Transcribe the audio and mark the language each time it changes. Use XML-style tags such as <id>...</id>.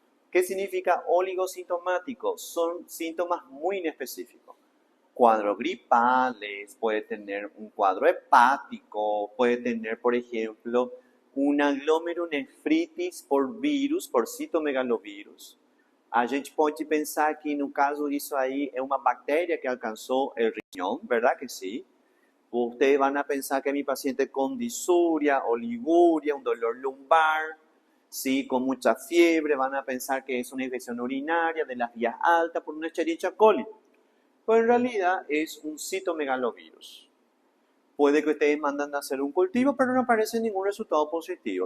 <es>¿Qué significa oligosintomático? Son síntomas muy inespecíficos. Cuadros gripales, puede tener un cuadro hepático, puede tener, por ejemplo, una glomerulonefritis por vírus, por citomegalovirus.</es> <pt>A gente pode pensar que, no caso, isso aí é uma bactéria que alcançou o</pt> <es>riñón, ¿verdad que sí? Ustedes van a pensar que mi paciente con disuria, oliguria, un dolor lumbar, ¿sí? Con mucha fiebre, van a pensar que es una infección urinaria de las vías altas por una Escherichia coli. Pero en realidad es un citomegalovirus. Puede que ustedes mandan a hacer un cultivo, pero no aparece ningún resultado positivo.</es>